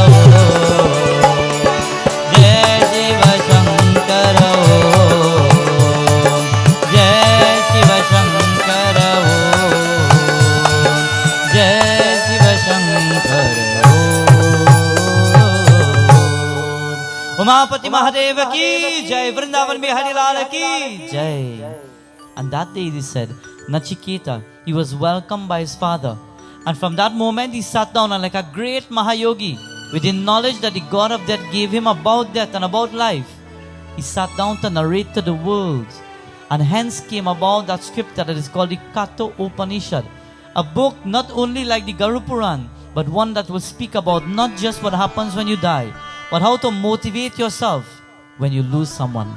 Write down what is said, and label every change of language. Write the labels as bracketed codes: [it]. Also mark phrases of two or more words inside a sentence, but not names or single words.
[hi] जय शिव शंकर जय शिव शंकर जय शिव शंकर उमापति महादेव की जय वृंदावन में हरिलाल की जय. [en] And that day it is said, Nachiketa, he was welcomed by his father. And from that moment he sat down and like a great Mahayogi, with the knowledge that the God of death gave him about death and about life, he sat down to narrate to the world. And hence came about that scripture that is called the Katha Upanishad, a book not only like the Garu Puran, but one that will speak about not just what happens when you die, but how to motivate yourself when you lose someone.